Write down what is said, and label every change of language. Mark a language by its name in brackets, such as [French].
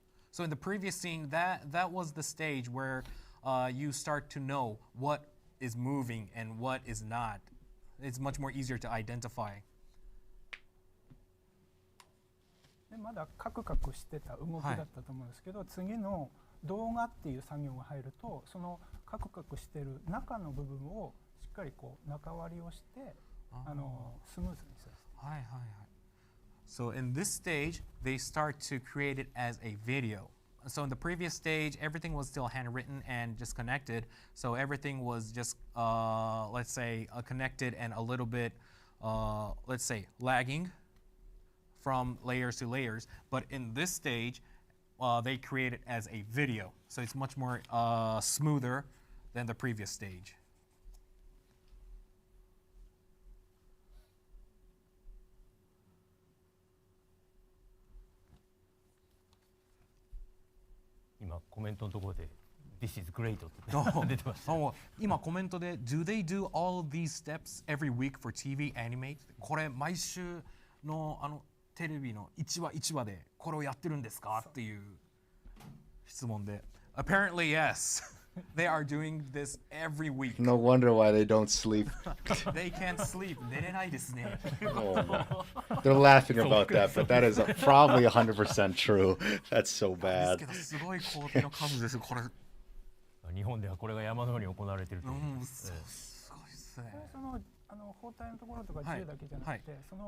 [English] So in the previous scene, that was the stage where you start to know what is moving and what is not. It's much more easier to identify. [Japanese] でまだカクカクしてた動きだったと思うんですけど、次の動画っていう作業が入ると、そのカクカクしてる中の部分をしっかりこう中割りをしてスムーズにする。はいはいはい。 [English] So in this stage, they start to create it as a video. So in the previous stage, everything was still handwritten and just connected. So everything was just, let's say, connected and a little bit, let's say, lagging from layers to layers. But in this stage, they create it as a video. So it's much more smoother than the previous stage. [Japanese] 今コメントのところで [English] This is great [Japanese] って出てました。今コメントで [English] Do they do all of these steps every week for TV animate? [Japanese] これ毎週のテレビの1話1話でこれをやってるんですかっていう質問で [English] Apparently yes. They are doing this every week. No wonder why they don't sleep. They can't sleep. [Japanese] 寝れないですね。 [English] Oh, no. They're laughing about that, but that is probably 100% true. That's so [Japanese] です [English] bad. [Japanese] けどすごい工程の数ですこれ。日本ではこれが山のように行われているという。すごいですね。包帯のところとか銃だけじゃなくて、